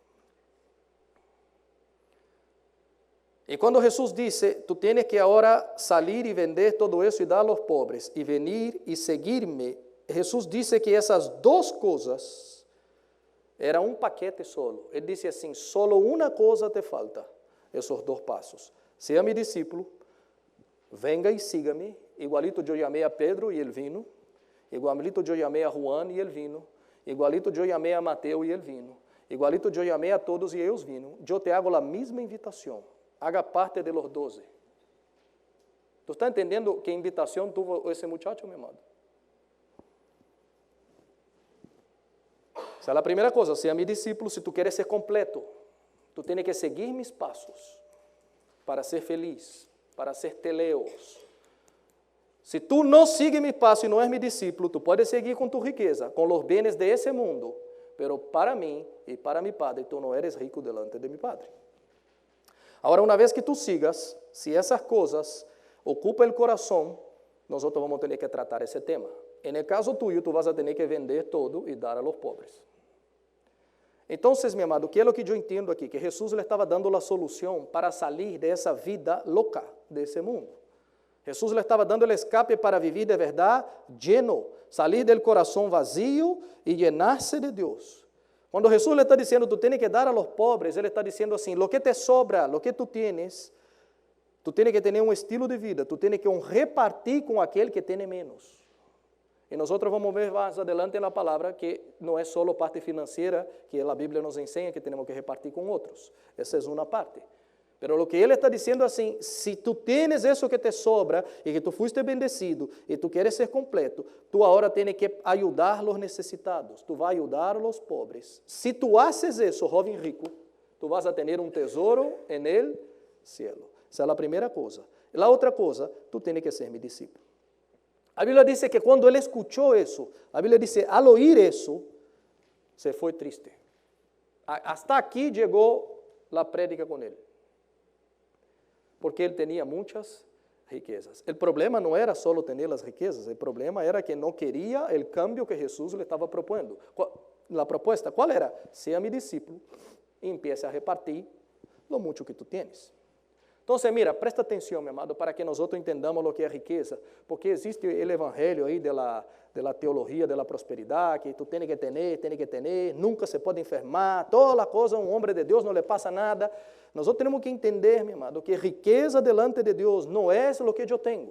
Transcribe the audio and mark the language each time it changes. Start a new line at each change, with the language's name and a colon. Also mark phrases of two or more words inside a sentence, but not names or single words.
Portuguese: E quando Jesus disse, tu tens que agora sair e vender todo isso e dar aos pobres, e venir e seguir-me, Jesus disse que essas duas coisas eram um
Spanish: paquete solo.
Portuguese: Ele disse assim, solo uma coisa te falta. Esses dois passos. Seja meu discípulo, venga e siga-me, igualito eu chamei a Pedro e ele vino, igualito eu chamei a Juan e ele vino, igualito eu chamei a Mateo e ele vino, igualito eu chamei a todos e eles vino. Eu te hago a mesma invitação,
Spanish: haga parte de los 12.
Portuguese: Tu está entendendo que invitação tuvo esse muchacho, meu amado? Essa é a primeira coisa, seja meu discípulo, se tu queres ser completo, tu tens que seguir meus passos para ser feliz, para ser teleos. Se tu não sigues meus passos e não és meu discípulo, tu podes seguir com tu riqueza, com os bens de esse mundo, pero para mim e para mi Padre, tu não eres rico
Spanish: delante de mi Padre.
Portuguese: Agora, uma vez que tu sigas, se essas coisas ocupam o coração, nós vamos ter que tratar esse tema. No caso tuyo, tu vas a ter que vender todo e dar
Spanish: a los pobres.
Portuguese: Então, meu amado, o que é o que eu entendo aqui? Que Jesus lhe estava dando a solução para sair dessa vida louca desse mundo. Jesus lhe estava dando o escape para viver de verdade lleno, sair do coração vazio e llenar-se de Deus. Quando Jesus lhe está dizendo, tu tens que dar
Spanish: a los pobres,
Portuguese: ele está dizendo assim,
Spanish: lo que te sobra, lo que tu tienes,
Portuguese: Tu tens que ter um estilo de vida, tu tens que repartir com aquele que tem menos. E nós vamos ver mais adelante na palavra que não é só a parte financeira, que a Bíblia nos ensina que temos que repartir com outros. Essa é uma parte. Pero o que ele está dizendo assim, se tu tens isso que te sobra e que tu
Spanish: fuiste bendecido
Portuguese: e tu queres ser completo, tu agora tens que ajudar os necessitados, tu vas ajudar os pobres. Se tu haces isso, jovem rico, tu vas a ter um tesouro
Spanish: en el cielo.
Portuguese: Essa é a primeira coisa. E a outra coisa, tu tens que ser meu discípulo. A Bíblia diz que quando ele escutou isso, a Bíblia diz,
Spanish: al oír
Portuguese: isso, se foi triste. Hasta aqui chegou a prédica com ele. Porque ele tinha muitas riquezas. O problema não era só ter as riquezas, o problema era que não queria o cambio que Jesus lhe estava propondo. A proposta, qual era? Seja meu discípulo e empiece a repartir
Spanish: lo mucho que tu tienes.
Portuguese: Então, mira, presta atenção, meu amado, para que nós entendamos o que é riqueza, porque existe o evangelho aí da teologia da prosperidade, que tu tens que ter, nunca se pode enfermar, toda a coisa, um homem de Deus não lhe passa nada. Nós temos que entender, meu amado, que riqueza delante de Deus não é o que eu tenho.